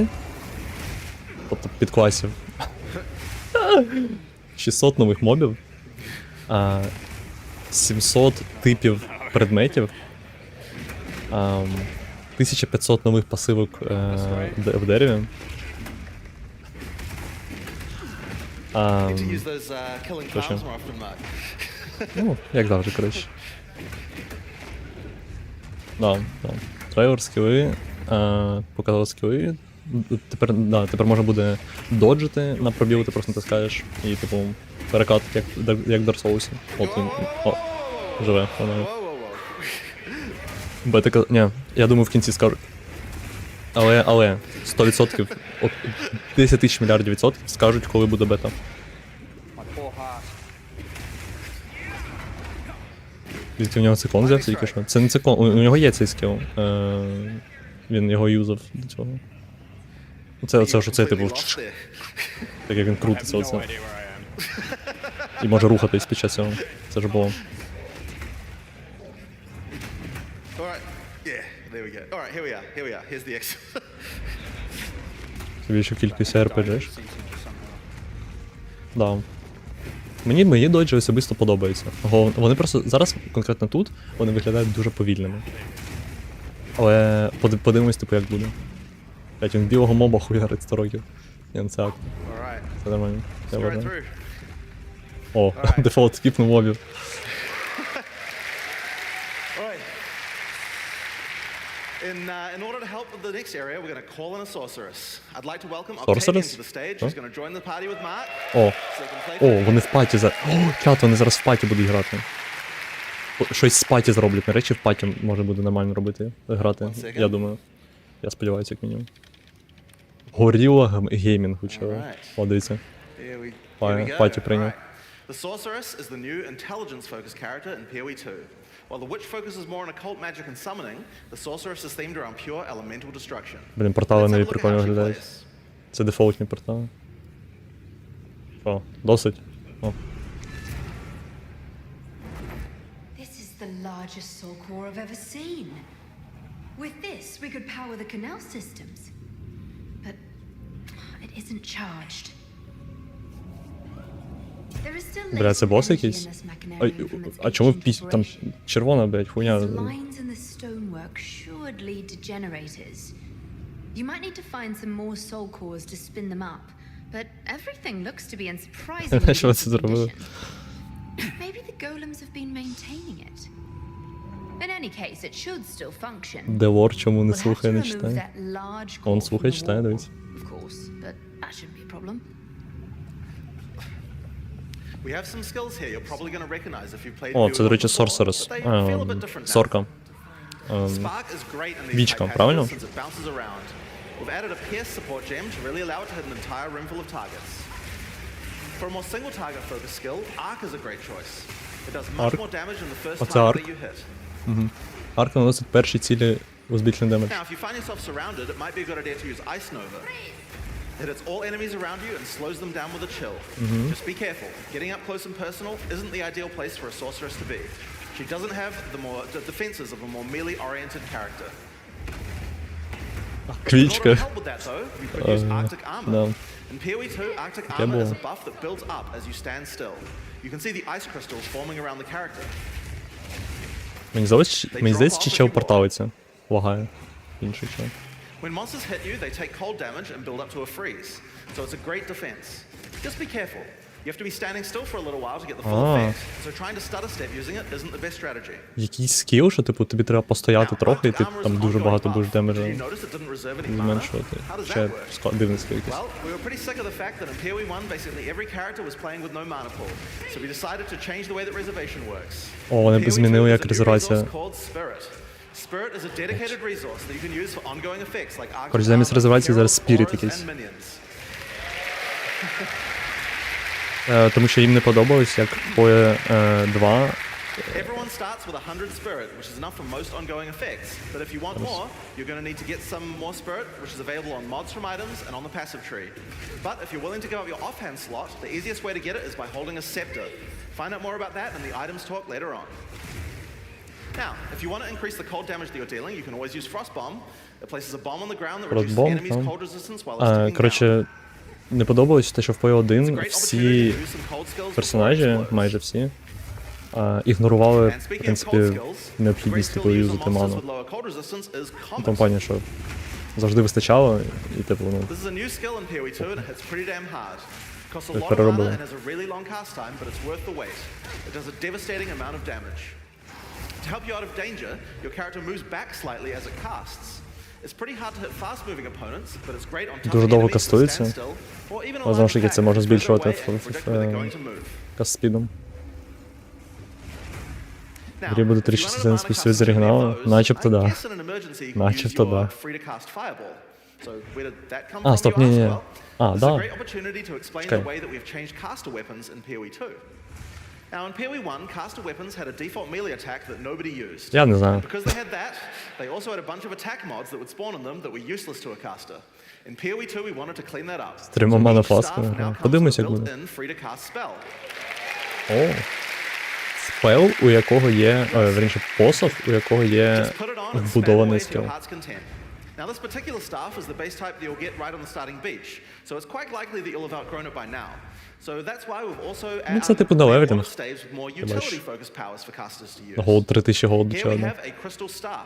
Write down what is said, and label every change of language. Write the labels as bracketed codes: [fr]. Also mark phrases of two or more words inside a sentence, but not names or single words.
[uk] Тобто підкласів. 600 нових мобів. 700 типів предметів. 1500 нових пасивок в дереві. [en] Need to use those killing [uk] Точно. [en] charms more often, Mark. [uk] Ну, як завжди, коротше. Да. Трейлер, скіли, показали скіли. Тепер можна буде доджити на пробіл, ти просто натискаєш і, типу, перекат, як в Dark Souls. От він. О, живе, воно. Бета, ні, я думаю, в кінці скажуть. Але 100%, 10 тисяч мільярдів відсотків скажуть, коли буде бета. [en] My poor heart. [uk] Звідки в нього циклон взявся тільки що? Це не циклон, у нього є цей скіл. Він його юзав до цього. Оце що це, типу, [en] Lost there. [uk] так як він [en] I have [uk] крутиться [en] no [uk] оце. [en] idea where I am. [uk] І може рухатись під час цього. Це ж було. [en] All right. Yeah, there we go. All right, here we are. Here's the exit. [uk] Більшу кількість RPG. [en] Sinks into somehow. [uk] Да. Мені доджі особисто подобаються. Вони просто зараз, конкретно тут, вони виглядають дуже повільними. Але подивимось, типу, як буде. Блять, він білого моба хуярить 100 років. Ні, це акт. [en] All right. [uk] Це нормально. Я [en] Straight [uk] вважаю. [en] through. [uk] О, [en] Alright. [uk] дефолт скіпнув мобів. [en] Right. In order to help with the next area, we're going to call in a sorceress. I'd like to welcome Octavian Sorceress? to the stage. Huh? Who's going to join the party with Mark. [uk] О, [en] So they can play. [uk] о, вони в паті зараз. О, чат, вони зараз в паті будуть грати. Щось з паті зроблять, речі в паті може буде нормально робити, грати, [en] One second. [uk] я думаю. Я сподіваюся, як мінімум. Горіла геймінг учора. [en] Alright. [uk] О, дивіться. [en] Here we Fine. go. [uk] Party прийняв. [en] Alright. The sorceress is the new intelligence-focused character in PoE 2. While the witch focuses more on occult magic and summoning, the sorceress is themed around pure elemental destruction. [uk] Блін, портали [en] Let's have [uk] нові [en] a look at [uk] прикольно [en] how she [uk] виглядають. [en] plays. [uk] Це дефолтні портали. О, досить. О. [en] This is the largest soul core I've ever seen. With this, we could power the canal systems. But it isn't charged. There is still [uk] Бля, це [en] latent [uk] бос [en] energy [uk] якийсь? [en] in this [uk] А, [en] machinarium from its [uk] а чому [en] ancient [uk] там [en] operation. [uk] червона, блядь, хуйня? [en] These lines in the stonework should lead to generators. You might need to find some more soul cores to spin them up, but everything looks to be in surprisingly [uk] Що [en] decent [uk] це зробили? [en] condition. Maybe the golems have been maintaining it. In any case, it should still function. [uk] Девор чому не [en] We'll have to [uk] слухає, не [en] remove [uk] читає? [en] that large [uk] Он [en] core [uk] слухає, [en] from the [uk] читає, [en] wall, [uk] дивись. [en] of course, but that shouldn't be a problem. We have some skills here you're probably going to recognize if you've played [uk] О, це, до [en] PoE [uk] речі, [en] before, Sorceress. but they feel a bit different now. [uk] Сорка. [en] Spark is great in these [uk] Вічка, [en] type [uk] правильно? [en] passages since it bounces around. We've added a pierce support gem to really allow it to hit an entire room full of targets. For a more single target focused skill, Arc is a great choice. It does much Arc? more damage than the first What's target Arc? that you hit. [uk] Арк наносить перші цілі у збільшений демедж. [en] Now, if you find yourself surrounded, it might be a good idea to use Ice Nova. It hits all enemies around you and slows them down with a chill. Just be careful. Getting up close and personal isn't the ideal place for a sorceress to be. She doesn't have the defenses of a more melee-oriented character. In order to [uk] Квічка. [en] help with that, though, we could use Arctic Armor. [uk] Да. [en] In PoE 2, Arctic Armor is a buff that builds up as you stand still. You can see the ice crystals forming around the character. [uk] Мені здається, чи чел порталиться. Лагає. Інший чел. [en] When monsters hit you, they take cold damage and build up to a freeze. So it's a great defense. Just be careful. You have to be standing still for a little while to get the full effect. So trying to stutter step using it isn't the best strategy. [uk] Якийсь скіл, що типу тобі треба постояти трохи, і ти там дуже багато будеш демеджа [en] Did you notice it didn't reserve any mana? [uk] зменшувати. [en] How does [uk] Ще [en] that work? [uk] дивний скіл якийсь. [en] Well, we were pretty sick of the fact that in PoE 1, basically every character was playing with no mana pool. So we decided to change the way that reservation works. [uk] О, вони [en] PoE 2 [uk] змінили, [en] is [uk] як [en] a new [uk] резервація. [en] resource called Spirit. Spirit is a dedicated resource that you can use for ongoing effects like Arctic [uk] Коротше, замість [en] Armor, [uk] резервації зараз [en] Herald, [uk] спіріт [en] Auras, [uk] якийсь. [en] and Minions. [uk] Тому що їм не подобалось, як PoE 2 [en] Everyone starts with 100 spirit, which is enough for most ongoing effects. But if you want more, you're going to need to get some more spirit, which is available on mods from items and on the passive tree. But if you're willing to give up your offhand slot, the easiest way to get it is by holding a scepter. Find out more about that in the items talk later on. Now, if you want to increase the cold damage that you're dealing, you can always use Frost Bomb. It places a bomb on the ground that reduces the [uk] Frostbomb, [en] enemy's [uk] там. [en] cold resistance while it's ticking down. [uk] Коротше, не подобалось те, що в PoE [en] It's a [uk] 1 [en] great opportunity [uk] всі [en] to use some cold skills before it [uk] персонажі, [en] explodes. [uk] майже всі, ігнорували, [en] And [uk] в [en] speaking of cold [uk] принципі, [en] skills, a great [uk] необхідність [en] skill [uk] типу [en] to use on [uk] юзати [en] monsters [uk] ману. [en] with lower cold resistance is [uk] В [en] Comet. [uk] тому плані, що завжди вистачало, і типу, ну, [en] This is a new skill in PoE 2 and it hits pretty damn hard. Costs a [uk] Так [en] lot of mana [uk] переробили. [en] and has a really long cast time, but it's worth the wait. It does a devastating amount of damage. To help you out of danger, your character moves back slightly as it casts. It's pretty hard to hit fast-moving opponents, but it's great on tough [uk] Дуже довго [en] enemies that [uk] кастується. [en] stand still, or even a [uk] Але знову ж [en] large [uk] таки, це [en] attack [uk] можна [en] that's further [uk] збільшувати [en] away and you predict where they're going to move. [uk] кастспідом. [en] Now, [uk] Грі буде [en] if you [uk] трішки [en] wanted a [uk] зеленський [en] mana [uk] світ з [en] cast [uk] оригіналу, [en] from any of those, [uk] начебто [en] I [uk] да. [en] guess in an emergency you can use [uk] Начебто [en] your [uk] да. [en] free-to-cast fireball. So where did that come [uk] А, [en] from, [uk] стоп, [en] you ask? [uk] ні-ні. [en] Well, [uk] А, [en] this is a [uk] да. [en] great opportunity to explain [uk] Чекай. [en] the way that we've changed caster weapons in PoE 2. Now, in PoE 1, caster weapons had a default melee attack that nobody used. [uk] Я не знаю. [en] And because they had that, they also had a bunch of attack mods that would spawn in them that were useless to a caster. In PoE 2, we wanted to clean that up. So [uk] трьома mana [en] each [uk] фласками, [en] staff now [uk] ага. [en] comes [uk] Подивимось, [en] with a [uk] як буде. [en] built-in free-to-cast spell. [uk] О, спел, у якого є, верніше, посох, у якого є [en] Just put it on and spam [uk] вбудований [en] away to your [uk] скіл. [en] heart's content. Now, this particular staff is the base type that you'll get right on the starting beach, so it's quite likely that you'll have outgrown it by now. So that's why we've also [uk] Ну, це типу на [en] added [uk] левелінг. [en] water staves with more utility-focused powers for casters to use. [uk] Голд 3000 голду [en] Here [uk] чи [en] we [uk] одне. [en] have a crystal staff.